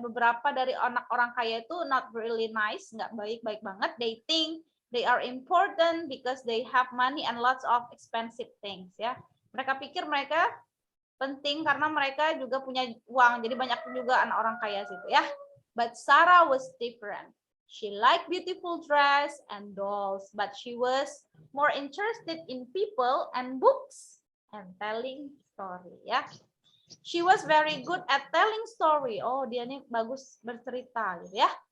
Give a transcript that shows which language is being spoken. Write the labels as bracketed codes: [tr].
[id] Beberapa dari anak orang kaya itu [en] not really nice, [id] nggak baik-baik banget. [en] They think they are important because they have money and lots of expensive things ya. [id] Mereka pikir mereka penting karena mereka juga punya uang. Jadi banyak juga anak orang kaya situ ya. [en] But Sarah was different. She liked beautiful dress and dolls, but she was more interested in people and books and telling story ya. She was very good at telling story. [id] Oh, dia nih bagus bercerita gitu ya.